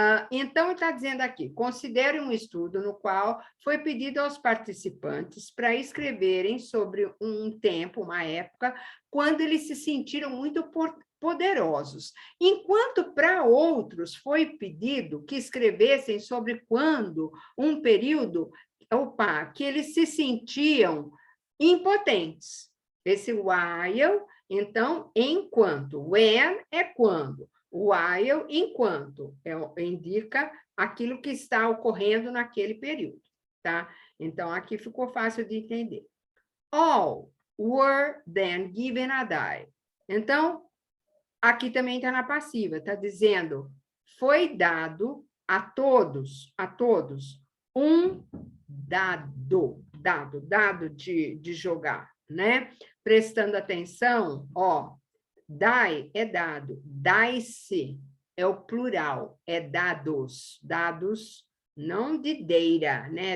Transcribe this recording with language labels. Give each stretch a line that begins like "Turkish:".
Portuguese: Então, está dizendo aqui, considere um estudo no qual foi pedido aos participantes para escreverem sobre um tempo, uma época, quando eles se sentiram muito poderosos, enquanto para outros foi pedido que escrevessem sobre quando, um período, que eles se sentiam impotentes. Esse while, então, enquanto. When é quando. While, enquanto, indica aquilo que está ocorrendo naquele período, tá? Então, aqui ficou fácil de entender.
English: All were then given a die.
Portuguese: Então, aqui também está na passiva, está dizendo, foi dado a todos, um dado de jogar, né? Prestando atenção, ó, die é dado, dice é o plural, é dados, não de data, né?